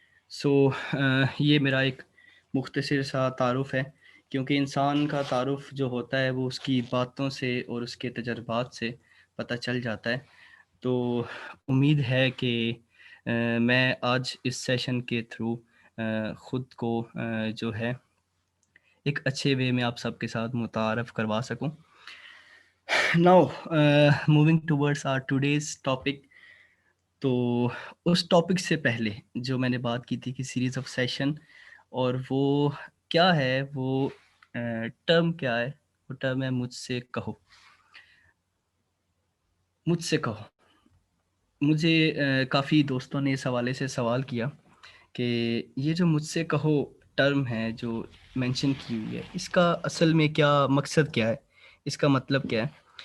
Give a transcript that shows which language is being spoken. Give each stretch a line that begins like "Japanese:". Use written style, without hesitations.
Urdu: سو یہ میرا ایک مختصر سا تعارف ہے، کیونکہ انسان کا تعارف جو ہوتا ہے وہ اس کی باتوں سے اور اس کے تجربات سے پتہ چل جاتا ہے. تو امید ہے کہ میں آج اس سیشن کے تھرو خود کو جو ہے ایک اچھے وے میں آپ سب کے ساتھ متعارف کروا سکوں.
English: Now moving towards our today's topic.
Urdu: تو اس ٹاپک سے پہلے جو میں نے بات کی تھی کہ سیریز آف سیشن، اور وہ کیا ہے، وہ ٹرم کیا ہے، وہ ٹرم ہے مجھ سے کہو. مجھ سے کہو. مجھے کافی دوستوں نے اس حوالے سے سوال کیا کہ یہ جو مجھ سے کہو ٹرم ہے جو مینشن کی ہوئی ہے، اس کا اصل میں کیا مقصد کیا ہے، اس کا مطلب کیا ہے.